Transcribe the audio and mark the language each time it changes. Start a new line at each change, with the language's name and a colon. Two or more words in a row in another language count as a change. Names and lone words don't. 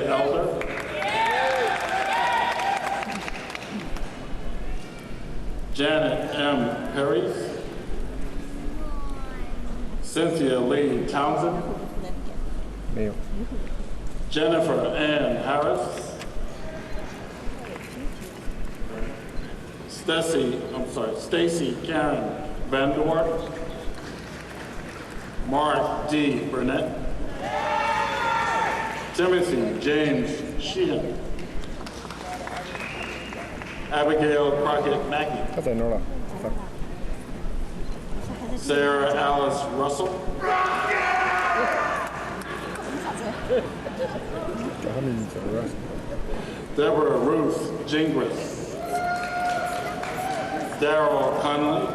English: Elder, Janet M. Perry, Cynthia Lee Townsend,
Chinese: 没有。
English: Jennifer Ann Harris, Stacy Karen Vanderwart, Mark D. Burnett, Timothy James Sheehan, Abigail Crockett Mackey,
Chinese: 他在哪儿了？
English: Sarah Alice Russell,
Chinese: 叫他名字了。
English: Deborah Ruth Gingras, Daryl Conley,